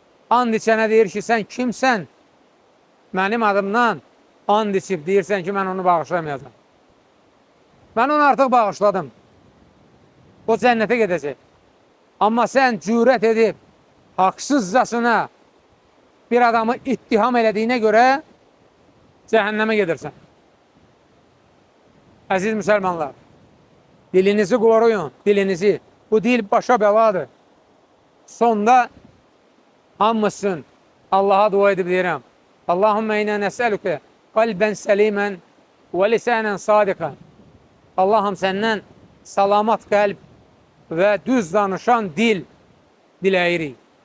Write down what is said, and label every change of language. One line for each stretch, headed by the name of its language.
Azerbaijani: and içənə deyir ki, sən kimsən? Mənim adımdan and içib deyirsən ki, mən onu bağışlamayacam. Mən onu artıq bağışladım. O cənnətə gedəcək. Amma sən cürət edib, haqsızcasına bir adamı ittiham elədiyinə görə cəhənnəmə gedirsən. Əziz müsəlmanlar, dilinizi qoruyun, dilinizi. Bu dil başa bəladır. Sonda hamısın Allaha dua edib deyirəm.
Arabic: Allahümmə inə nəsəlükə qalbən səlimən və lisənən sadiqən.
Azerbaijani: Allahım səndən salamat qəlb və düz danışan dil diləyirik.